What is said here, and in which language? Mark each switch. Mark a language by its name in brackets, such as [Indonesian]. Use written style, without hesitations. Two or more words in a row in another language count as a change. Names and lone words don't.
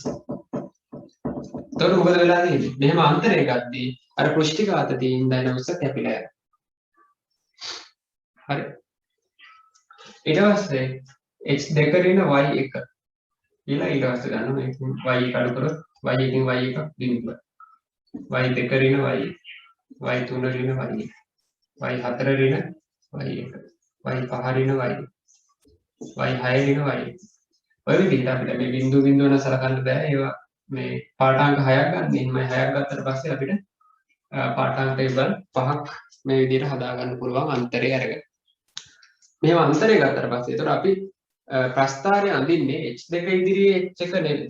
[Sinhala] එතකොට මොකද වෙලා තියෙන්නේ? මෙහෙම අන්තරය ගත්තී අර පෘෂ්ඨික ආතතියින් දැන උස කැපිලා යනවා. හරි. ඊට පස්සේ h2 ඍණ y1 කියලා ඊට පස්සේ ගන්න මේකෙන් y1 අඩු කරොත් y1 y1 බිඳුව. y2 ඍණ y1 y3 ඍණ y1 y4 ඍණ y1 y5 ඍණ y1 y6 ඍණ y1. ඔය විදිහට අපිට මේ බිඳු බිඳු වෙන සලකන්න බෑ. ඒවා මේ පාඨාංක 6ක් ගන්න. එහෙනම් 6ක් ගත්තට පස්සේ අපිට පාඨාංක ටේබල් 5ක් මේ විදිහට හදා ගන්න පුළුවන් අන්තරය අරගෙන. මෙහෙම අන්තරය ගත්තට පස්සේ ඒතර අපි ප්‍රස්ථාරය අඳින්නේ h2 ඉදිරියේ h1 නෙවෙයි.